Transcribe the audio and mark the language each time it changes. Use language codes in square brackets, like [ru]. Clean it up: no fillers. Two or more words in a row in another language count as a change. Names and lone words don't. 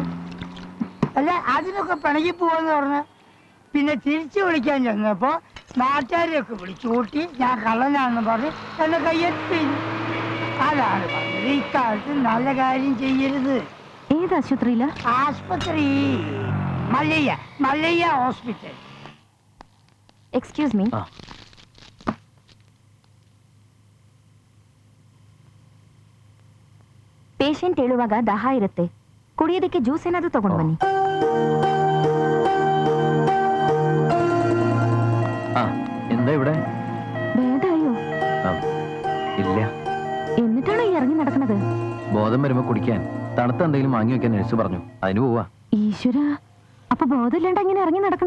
[ml] അല്ല, അതിനൊക്കെ പിണങ്ങി പോവാന്ന് പറഞ്ഞ് പിന്നെ തിരിച്ചു വിളിക്കാൻ ചെന്നപ്പോ നാട്ടുകാരെയൊക്കെ വിളിച്ചു കൂട്ടി ഞാൻ കള്ളനാണെന്ന് പറഞ്ഞ് എന്നെ കയ്യെത്തി. അതാണ് പറഞ്ഞത്, ഇക്കാലത്ത് നല്ല കാര്യം ചെയ്യരുത്. ഏത് ആശുപത്രിയില? ആശുപത്രി മല്ലയ്യ ഹോസ്പിറ്റൽ. [en] excuse me. [kn] ಪೇಷಂಟ್ ಹೇಳುವಾಗ ದಾಹ ಇರುತ್ತೆ, ಕುಡಿಯೋದಕ್ಕೆ ಜ್ಯೂಸ್ ಏನಾದರೂ ತಗೊಂಡು ಬನ್ನಿ. [ml] എന്താ ഇവിടെ? ഭേദായോ? ഇല്ല. എന്നിട്ടാണോ ഈ ഇറങ്ങി നടക്കുന്നത്? ബോധം വരുമ്പോ കുടിക്കാൻ തണുത്ത എന്തെങ്കിലും വാങ്ങി വെക്കാൻ നഴ്സ് പറഞ്ഞു, അതിന് പോവാ. ഈശ്വര, അപ്പൊ ബോധമില്ലാണ്ട് അങ്ങനെ ഇറങ്ങി നടക്കണേ?